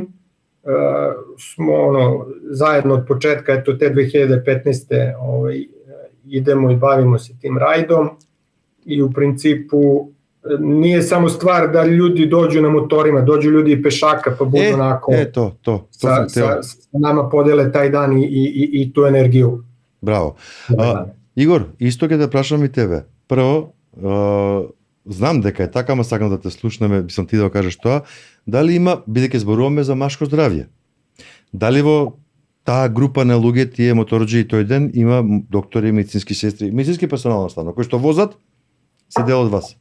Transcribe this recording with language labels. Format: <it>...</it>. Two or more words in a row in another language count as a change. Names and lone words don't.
<sr>Smo zajedno od početka, eto te 2015. Idemo i bavimo se tim rajdom i u principu nije samo stvar da ljudi dođu na motorima, dođu ljudi i pešaka pa budu onako sa nama podele taj dan i tu energiju. Браво.</sr> <mk>Игор, исто ќе да прашам и тебе. Прво, знам дека е така, ама сакам да те слушнеме, бисам ти да кажеш тоа, дали има, бидејќи зборуваме за машко здравје, дали во таа група на луѓе, тие моторџи тој ден, има доктори, медицински сестри, медицински персонал наставно, кои што возат, се дел од вас?</mk>